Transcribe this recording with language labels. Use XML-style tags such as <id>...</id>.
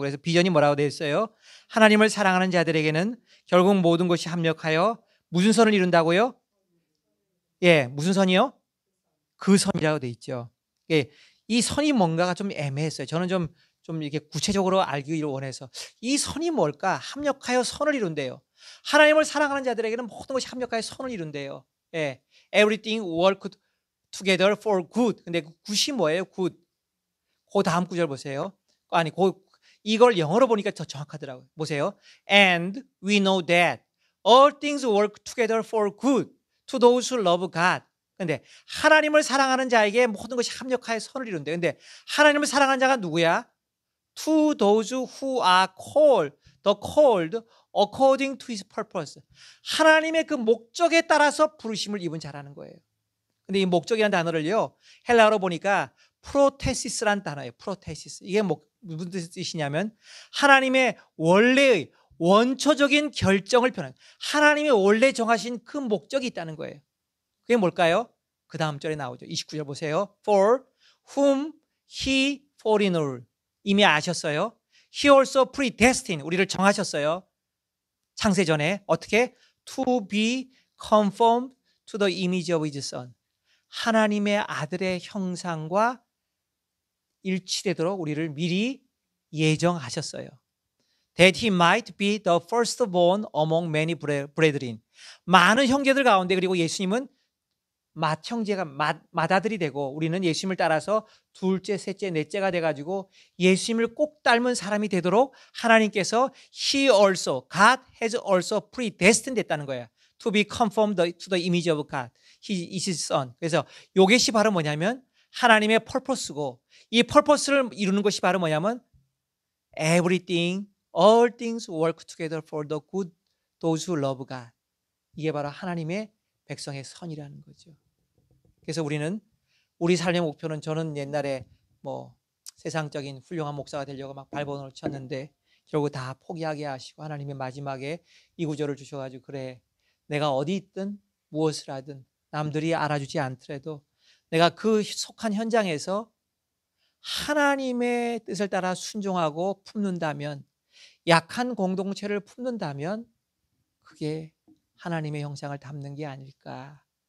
<ko>그래서 비전이 뭐라고 되어 있어요? 하나님을 사랑하는 자들에게는 결국 모든 것이 합력하여 무슨 선을 이룬다고요? 예, 무슨 선이요? 그 선이라고 되어 있죠. 예, 이 선이 뭔가가 좀 애매했어요. 저는 좀 이렇게 구체적으로 알기를 원해서 이 선이 뭘까? 합력하여 선을 이룬대요. 하나님을 사랑하는 자들에게는 모든 것이 합력하여 선을 이룬대요. 예,</ko> <en>everything work together for good.</en> <ko>근데 그 굿이 뭐예요? good. 그 다음 구절 보세요. 아니, 이걸 영어로 보니까 더 정확하더라고요. 보세요.</ko> <en>And we know that all things work together for good to those who love God.</en> <ko>근데 하나님을 사랑하는 자에게 모든 것이 합력하여 선을 이룬대. 근데 하나님을 사랑하는 자가 누구야?</ko> <en>To those who are called, the called according to his purpose.</en> <ko>하나님의 그 목적에 따라서 부르심을 입은 자라는 거예요. 근데 이 목적이라는 단어를요, 헬라어로 보니까 프로테시스라는 단어예요. 프로테시스. 이게 무슨 뜻이냐면 하나님의 원래의 원초적인 결정을 표현하는 하나님이 원래 정하신 그 목적이 있다는 거예요. 그게 뭘까요? 그 다음 절에 나오죠. 29절 보세요.</ko> <en>For whom he foreknew.</en> <ko>이미 아셨어요.</ko> <en>He also predestined.</en> <ko>우리를 정하셨어요. 창세전에 어떻게?</ko> <en>To be conformed to the image of his son.</en> <ko>하나님의 아들의 형상과 일치되도록 우리를 미리 예정하셨어요.</ko> <en>That he might be the firstborn among many brethren.</en> <ko>많은 형제들 가운데 그리고 예수님은 맏형제가 맏아들이 되고 우리는 예수님을 따라서 둘째, 셋째, 넷째가 돼가지고 예수님을 꼭 닮은 사람이 되도록 하나님께서</ko> <en>He also, God has also predestined</en> <ko>됐다는 거예요.</ko> <en>To be conformed to the image of God. He is his son.</en> <ko>그래서 이것이 바로 뭐냐면 하나님의 펄퍼스고 이 펄퍼스를 이루는 것이 바로 뭐냐면</ko> <en>everything, all things work together for the good, those who love God.</en> <ko>이게 바로 하나님의 백성의 선이라는 거죠. 그래서 우리 삶의 목표는 저는 옛날에 뭐 세상적인 훌륭한 목사가 되려고 막 발버둥을 쳤는데 결국 다 포기하게 하시고 하나님의 마지막에 이 구절을 주셔가지고 그래 내가 어디 있든 무엇을 하든 남들이 알아주지 않더라도 내가 그 속한 현장에서 하나님의 뜻을 따라 순종하고 품는다면 약한 공동체를 품는다면 그게 하나님의 형상을 담는 게 아닐까.</ko>